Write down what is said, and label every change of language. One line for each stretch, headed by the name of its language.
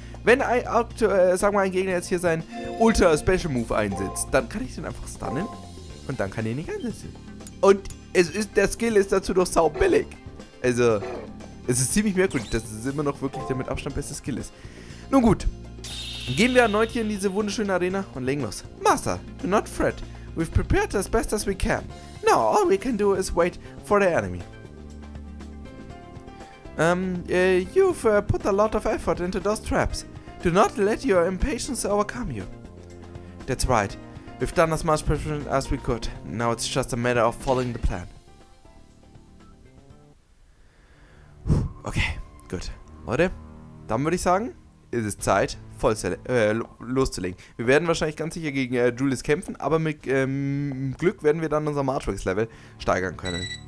German: Wenn sagen wir, ein Gegner jetzt hier seinen Ultra Special Move einsetzt, dann kann ich den einfach stunnen und dann kann ich ihn nicht einsetzen. Und der Skill ist dazu doch sau billig. Also, es ist ziemlich merkwürdig, dass es immer noch wirklich der mit Abstand beste Skill ist. Nun gut, gehen wir erneut hier in diese wunderschöne Arena und legen los.
English: Master, do not fret. We've prepared as best as we can. Now, all we can do is wait for the enemy. You've put a lot of effort into those traps. Do not let your impatience overcome you. That's right. We've done as much preparation as we could. Now it's just a matter of following the plan.
German: Okay, gut. Leute, dann würde ich sagen, ist es Zeit, loszulegen. Wir werden wahrscheinlich ganz sicher gegen Julius kämpfen, aber mit Glück werden wir dann unser Matrix-Level steigern können.